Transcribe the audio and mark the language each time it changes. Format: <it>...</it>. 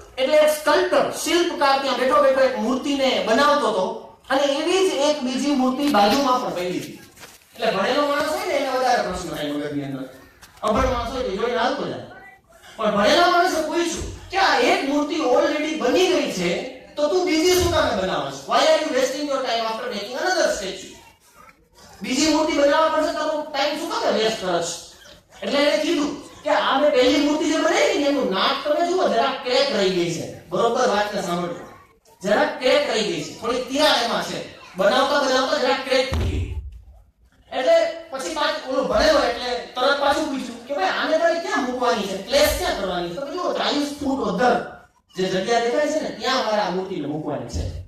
<gu>એટલે એક સ્કલ્પ્ટર, શિલ્પકાર ત્યાં બેઠો એક મૂર્તિને બનાવતો હતો, અને એવી જ એક બીજી મૂર્તિ બાજુમાં પણ પડી હતી. એટલે ભણેલો માણસ હોય ને એને વધારે પ્રશ્ન થાય મગજની અંદર, અભણ માણસ હોય તો જોઈને હાલતો જાય. પણ ભણેલા માણસે પૂછ્યું કે આ એક મૂર્તિ ઓલરેડી બની ગઈ છે, તો તું બીજી શું કામે બનાવે છે?</gu> <en>why are you wasting your time after making another statue?</en> <gu>બીજી મૂર્તિ બનાવવા પડશે, તારો ટાઈમ શું કામે વેસ્ટ કરે છે? એટલે એને કીધું કે આ મેં પહેલી મૂર્તિ જે બનાવી ને એનું નાક તમે જુઓ, જરાક ક્રેક રહી ગઈ છે. બરોબર વાતને સાંભળજો, જરાક ક્રેક રહી ગઈ છે, થોડી તિરાડ એમાં છે. બનાવતા જરાક ક્રેક થઈ ગઈ. એટલે પછી ઓલો ભણેલો એટલે તરત પાછું પૂછ્યું કે ભાઈ આને તારે ક્યાં મૂકવાની છે, પ્લેસ ક્યાં કરવાની છે? તો જુઓ 40 ફૂટ અધર જે જગ્યા દેખાય છે ને ત્યાં મારે આ મૂર્તિને મૂકવાની છે.</gu>